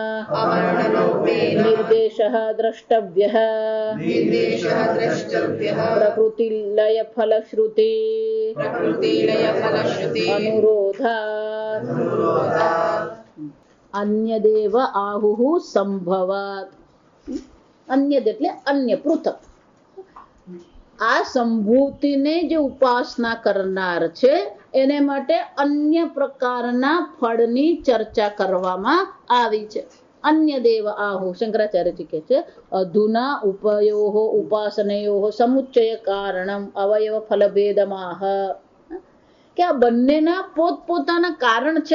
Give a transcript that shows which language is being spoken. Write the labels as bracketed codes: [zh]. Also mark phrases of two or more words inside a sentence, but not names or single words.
[sa] निर्देशः द्रष्टव्यः प्रकृतिलय फलश्रुति अनुरोधात् अन्यदेव आहुः संभवात् अन्यद [gu] એટલે અન્ય પૃથક આ સંભૂતિને જે ઉપાસના કરનાર છે એને માટે અન્ય પ્રકારના ફળની ચર્ચા કરવામાં આવી છે. [sa] अन्य देव आहु [gu] શંકરાચાર્યજી કહે છે [sa] अधुना उपयोः उपासनयोः समुच्चय कारणम अवयव फलभेदमाह [gu] કે આ બંનેના પોતપોતાના કારણ છે.